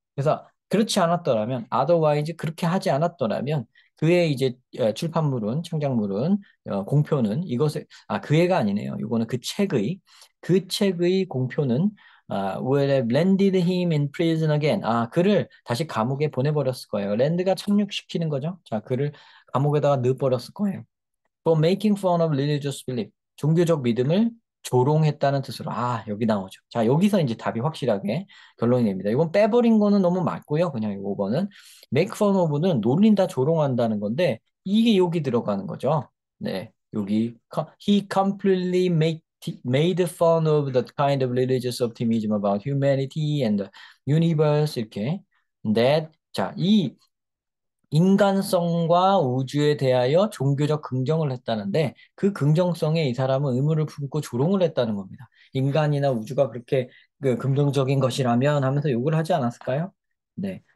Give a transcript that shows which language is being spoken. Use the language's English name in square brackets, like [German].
[Korean] 그래서 그렇지 않았더라면, otherwise 그렇게 하지 않았더라면 그의 이제 출판물은 창작물은 공표는 이것을 그 애가 아니네요. 이거는 그 책의 공표는 [English] will have landed him in prison again. [Korean] 그를 다시 감옥에 보내버렸을 거예요. 랜드가 착륙시키는 거죠. 자, 그를 감옥에다가 넣어버렸을 거예요. [English] For making fun of religious belief. [Korean] 종교적 믿음을 조롱했다는 뜻으로. 여기 나오죠. 자, 여기서 이제 답이 확실하게 결론이 납니다. 이건 빼버린 거는 너무 맞고요. 그냥 이거는. make fun of는 놀린다, 조롱한다는 건데, 이게 여기 들어가는 거죠. 네. 여기. [English] He completely made fun of the kind of religious optimism about humanity and the universe. [Korean] 이렇게. That. 자, 이 인간성과 우주에 대하여 종교적 긍정을 했다는데 그 긍정성에 이 사람은 의문을 품고 조롱을 했다는 겁니다. 인간이나 우주가 그렇게 긍정적인 것이라면 하면서 욕을 하지 않았을까요? 네.